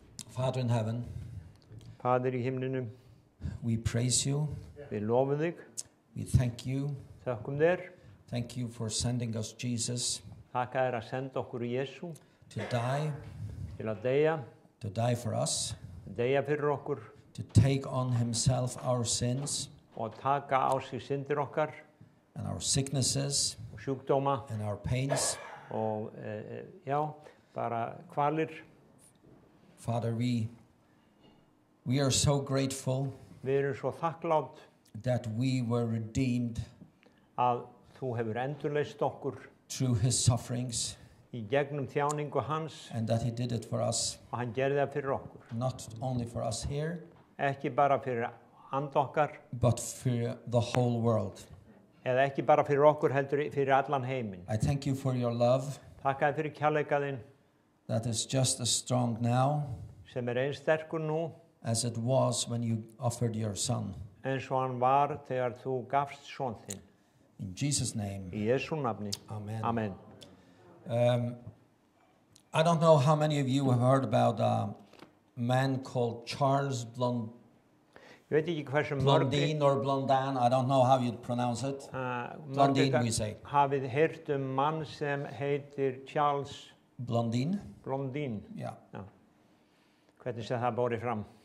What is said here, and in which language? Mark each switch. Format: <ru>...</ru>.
<en>Father in heaven,</en> <is>Faðir í himninum,</is> <en>we praise you.</en> <is>við lofum þig,</is> <en>We thank you.</en> <is>þökkum þér,</is> <en>Thank you for sending us Jesus</en> <is>þakka þér að senda okkur Jesú</is> <en>to die</en> <is>til að deyja</is> <en>for us,</en> <is>fyrir okkur</is> <en>to take on himself our sins</en> <is>og taka á sig syndir okkar</is> <en>and our sicknesses</en> <is>og sjúkdóma</is> <en>and our pains.</en> <is>og bara kvalir.</is> <en>Father, we are so grateful</en> <is>Við erum svo þakklátt</is> <en>that we were redeemed</en> <is>að þú hefur endurleyst okkur</is> <en>through his sufferings</en> <is>í gegnum þjáningu hans</is> <en>and that he did it for us,</en> <is>og hann gerði það fyrir okkur.</is> <en>not only for us here,</en> <is>Ekki bara fyrir and okkar</is> <en>but for the whole world.</en> <is>eða ekki bara fyrir okkur heldur fyrir allan heiminn.</is> <en>I thank you for your love</en> <is>Þakka þér fyrir kærleika þinn</is> <en>that is just as strong now</en> <is>sem eins sterkur nú</is> <en>as it was when you offered your son.</en> <is>eins og hann var þegar þú gafst son þinn.</is> <en>In Jesus' name,</en> <is>Í Jesú nafni.</is> <en>amen.</en> <is>Amen.</is> <en>I don't know how many of you have heard about a man called Charles</en> <is>Ég veit ekki hversu</is> <en>Blondin or Blondin, I don't know how you'd pronounce it. Blondin, we say.</en> <is>Hafið heyrt mann sem heitir Charles Blondin? Blondin.</is> <en>Yeah.</en> <is>Já. Hvernig sem það borið fram?</is>